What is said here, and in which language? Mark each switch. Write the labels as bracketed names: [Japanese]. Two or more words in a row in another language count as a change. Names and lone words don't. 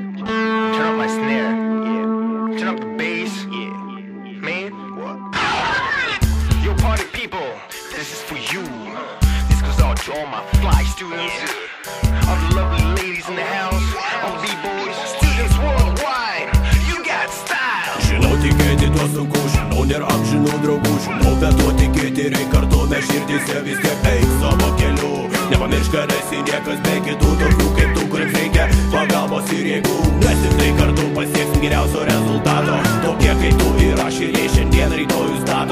[English] Turn up my snare. Yeah. Turn up the bass. Yeah. Man, what? Yo, party people, this is for you. This goes out to all my fly students, all the lovely ladies in the house, all the B-boys, students worldwide. You got style. [Lithuanian] Žinau, tikėti tuo sunku, žinau, nėra amžinų draugų, žinau, bet tuo tikėti reik kartu, mes širdise vis tiek eik savo keliu. Nepamiršk, kad esi niekas be kitų, tokių kaip tu, kuriems reikia pagalbos ir jėgų. Mes tik tai kartu pasieksim geriausio rezultato, tokie kaip tu ir aš ir jie šiandien rytojų stato.